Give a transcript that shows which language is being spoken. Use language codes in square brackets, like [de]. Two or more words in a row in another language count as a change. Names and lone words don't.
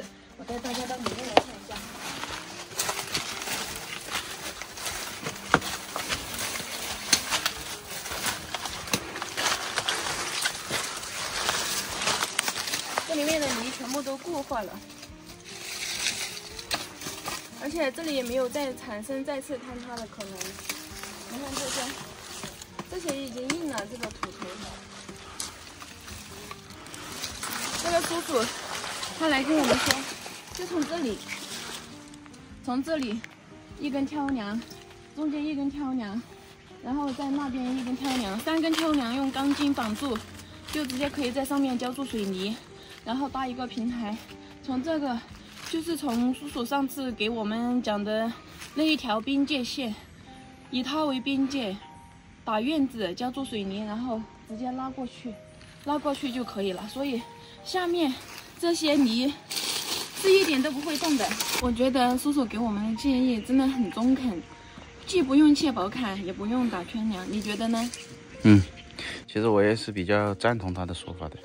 [zh] 我帶大家到裡面來看一下。裡面的泥全部都固化了，而且這裡也沒有再產生再次坍塌的可能。你看這些已經印了這個土頭。這個叔叔他來跟我們說，就從這裡一根挑梁，中間一根挑梁，然後在那邊一根挑梁，3根挑梁用鋼筋綁住，就直接可以在上面澆注水泥。然後搭一個平台，從這個就是從叔叔上次給我們講的那一條邊界線，以它為邊界，打院子澆注水泥，然後直接拉過去就可以了。所以下面這些泥是一點都不會動的。我覺得叔叔給我們的建議真的很中肯，既不用切薄坎，也不用打圈梁，你覺得呢？其實我也是比較贊同他的說法的，